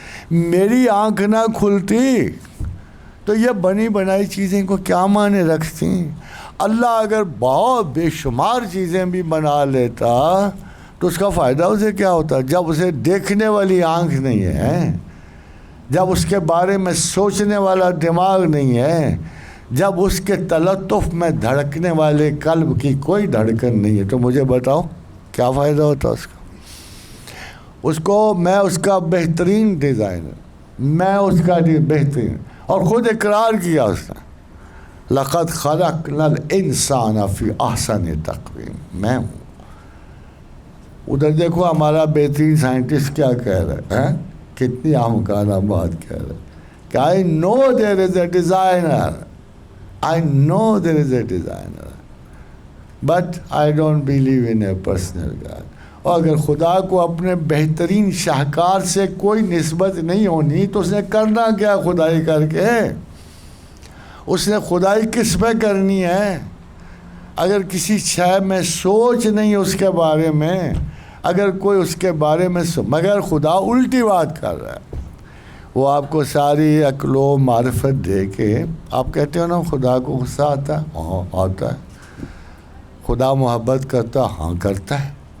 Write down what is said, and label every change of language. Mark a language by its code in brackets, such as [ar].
[ur] میری آنکھ نہ کھلتی تو یہ بنی بنائی چیزیں کو کیا معنی رکھتی؟ اللہ اگر بہت بے شمار چیزیں بھی بنا لیتا تو اس کا فائدہ اسے کیا ہوتا؟ جب اسے دیکھنے والی آنکھ نہیں ہے، جب اس کے بارے میں سوچنے والا دماغ نہیں ہے، جب اس کے تلطف میں دھڑکنے والے قلب کی کوئی دھڑکن نہیں ہے، تو مجھے بتاؤ کیا فائدہ ہوتا اس کا؟ اس کو میں اس کا بہترین ڈیزائنر، میں اس کا بہترین، اور خود اقرار کیا اس نے [ar] لقد خلقنا الانسان فی احسن تقویم، [ur] میں ہوں. ادھر دیکھو ہمارا بہترین سائنٹسٹ کیا کہہ رہا ہے، کتنی احمقانہ بات کہہ رہا ہے کہ [en] I know there is a designer, I know there is a designer, but I don't believe in a personal God. [ur] اور اگر خدا کو اپنے بہترین شاہکار سے کوئی نسبت نہیں ہونی تو اس نے کرنا کیا خدائی کر کے؟ اس نے خدائی کس پہ کرنی ہے؟ اگر کسی شے میں سوچ نہیں اس کے بارے میں، اگر کوئی اس کے بارے میں مگر خدا الٹی بات کر رہا ہے، وہ آپ کو ساری عقل و معرفت دے کے آپ کہتے ہو نا خدا کو غصہ آتا ہے؟ ہاں آتا ہے۔ خدا محبت کرتا؟ ہاں کرتا ہے۔